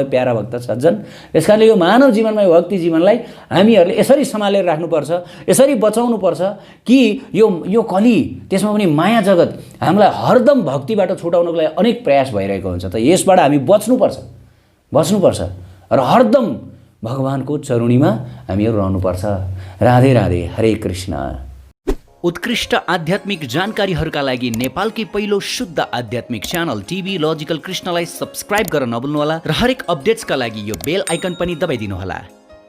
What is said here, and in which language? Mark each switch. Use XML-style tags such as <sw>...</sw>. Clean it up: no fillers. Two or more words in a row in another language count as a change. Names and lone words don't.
<ne>प्यारा भक्त सज्जन, यस कारणले यो मानव जीवनमा, यो भक्ति जीवनलाई हामीहरूले यसरी सम्हालेर राख्नुपर्छ, यसरी बचाउनुपर्छ कि यो कली, त्यसमा पनि माया जगत हामीलाई हरदम भक्तिबाट छुटाउनको लागि अनेक प्रयास भइरहेको हुन्छ। त यसबाट हामी बच्नुपर्छ र हरदम भगवान्को चरणीमा हामीहरू रहनुपर्छ। राधे राधे, हरे कृष्ण। उत्कृष्ट आध्यात्मिक जानकारीहरूका लागि नेपालकै पहिलो शुद्ध आध्यात्मिक च्यानल टिभी लजिकल कृष्णलाई सब्स्क्राइब गर्न नभुल्नुहोला र हरेक अपडेट्सका लागि यो</ne> <en>bell icon</en> <ne>पनि दबाइदिनुहोला।</ne>